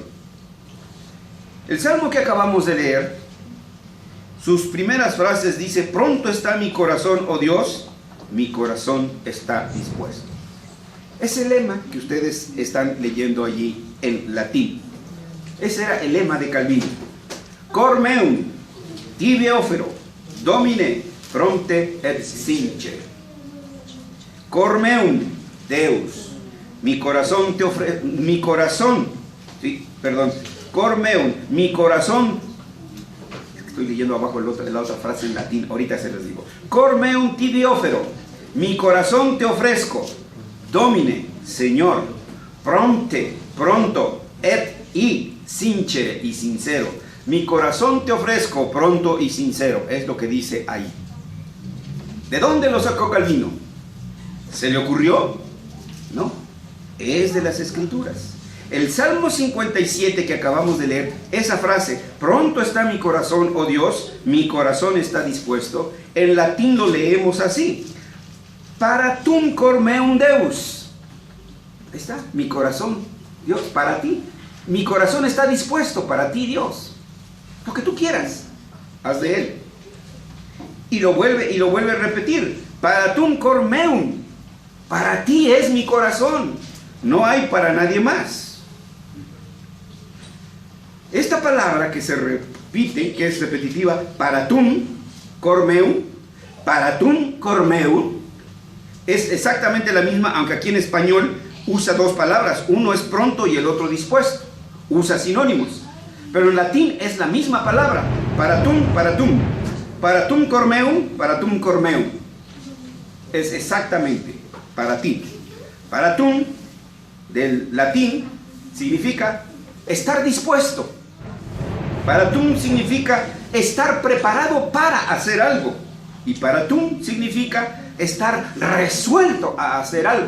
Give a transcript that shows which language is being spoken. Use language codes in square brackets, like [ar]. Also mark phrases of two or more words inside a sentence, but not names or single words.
[es] El salmo que acabamos de leer, sus primeras frases dice: pronto está mi corazón, oh Dios, mi corazón está dispuesto. Ese lema que ustedes están leyendo allí en latín, ese era el lema de Calvino: [la] Cor meum tibi offero, Domine fronte et sincere. Cor meum Deus, [es] mi corazón te ofrece, [la] Cor meum, [es] mi corazón, estoy leyendo abajo la otra frase en latín, ahorita se les digo. [la] Cor meum tibi offero, [es] mi corazón te ofrezco, Domine, Señor, pronto, y sincere, y sincero. Mi corazón te ofrezco, pronto y sincero, es lo que dice ahí. ¿De dónde lo sacó Calvino? ¿Se le ocurrió? No, es de las Escrituras. El Salmo 57 que acabamos de leer, esa frase, pronto está mi corazón, oh Dios, mi corazón está dispuesto, en latín lo leemos así: [la] paratum cor meum Deus. [es] Ahí está, mi corazón, Dios, para ti. Mi corazón está dispuesto para ti, Dios. Lo que tú quieras, haz de él. Y lo vuelve a repetir: [la] paratum cor meum. [es] Para ti es mi corazón, no hay para nadie más. Esta palabra que se repite, que es repetitiva, [la] paratum cor meum, [es] es exactamente la misma, aunque aquí en español usa dos palabras, uno es pronto y el otro dispuesto, usa sinónimos, pero en latín es la misma palabra, [la] paratum cor meum, [es] es exactamente para ti. Paratum del latín significa estar dispuesto. Paratum significa estar preparado para hacer algo. Y paratum significa estar resuelto a hacer algo.